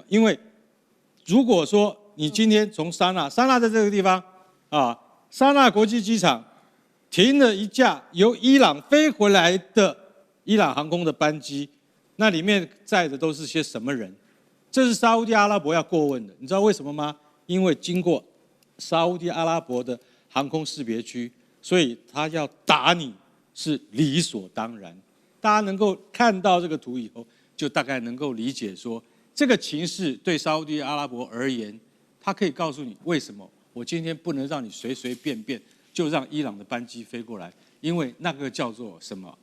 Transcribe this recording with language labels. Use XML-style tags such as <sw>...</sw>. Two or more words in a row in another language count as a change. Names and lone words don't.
<zh>因为如果说你今天从沙那在这个地方沙那国际機場停了一架由伊朗飞回來的伊朗航空的班機，那裡面載的都是些什麼人？這是沙烏地阿拉伯要過問的，你知道為什麼嗎？因為經過沙烏地阿拉伯的航空識別區，所以他要打你是理所當然。大家能夠看到這個圖以後，就大概能夠理解說，這個情勢對沙烏地阿拉伯而言，他可以告訴你為什麼我今天不能讓你隨隨便便就讓伊朗的班機飛過來，因為那個叫做什麼？</zh>